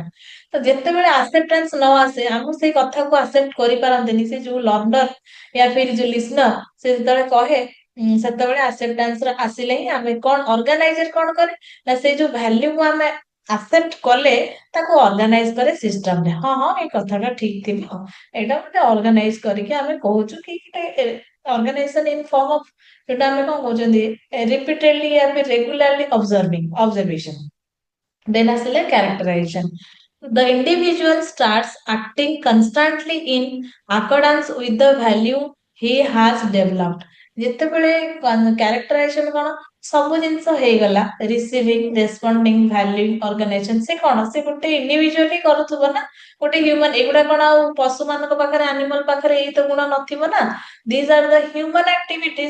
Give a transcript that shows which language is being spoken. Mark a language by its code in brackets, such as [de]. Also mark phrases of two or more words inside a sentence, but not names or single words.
[or] ତ ଯେତେବେଳେ ଆକ୍ସେପ୍ଟାନ୍ସ ନ ଆସେ, ଆମକୁ ସେଇ କଥାକୁ ଆକ୍ସେପ୍ଟ କରିପାରନ୍ତିନି ସେ ଯୋଉ ଲର୍ନର [hi] या फिर [or] ଯୋଉ ଲିସନର, ସେ ଯେତେବେଳେ କହେ ସେତେବେଳେ ଆକ୍ସେପ୍ଟାନ୍ସ ଆସିଲେ ହିଁ ଆମେ କଣ, ଅର୍ଗାନାଇଜର କଣ କରେ ନା ସେଇ ଯୋଉ ଭ୍ୟାଲ୍ୟୁକୁ ଆମେ ଆକ୍ସେପ୍ଟ କଲେ ତାକୁ ଅର୍ଗାନାଇଜ କରେ ସିଷ୍ଟମରେ। ହଁ ହଁ ଏଇ କଥାଟା ଠିକ ଥିବ, ଏଇଟା ଗୋଟେ ଅର୍ଗାନାଇଜ କରିକି ଆମେ କହୁଛୁ କି ଗୋଟେ [en] organization in form of, [or] ଯୋଉଟା ଆମେ କଣ କହୁଛନ୍ତି ରିପିଟେଡଲି [hi] या फिर [en] regularly observation. [or] Then ଆସିଲେ characterization. [en] The individual starts acting constantly in accordance with the value he has developed। [or] ଯେତେବେଳେ କ୍ୟାରେକ୍ଟରାଇଜେସନ କଣ, ସବୁ ଜିନିଷ ହେଇଗଲା, [en] receiving, responding, value, organization, [or] ସେ କଣ, ସେ ଗୋଟେ ଇଣ୍ଡିଭିଜୁଆଲି କରୁଥିବ ନା, ଗୋଟେ ହ୍ୟୁମାନ। ଏଗୁଡା କଣ ଆଉ ପଶୁ ମାନଙ୍କ ପାଖରେ, ଆନିମଲ ପାଖରେ ଏଇ ତ ଗୁଣ ନଥିବ ନା। [en] These are the human activities.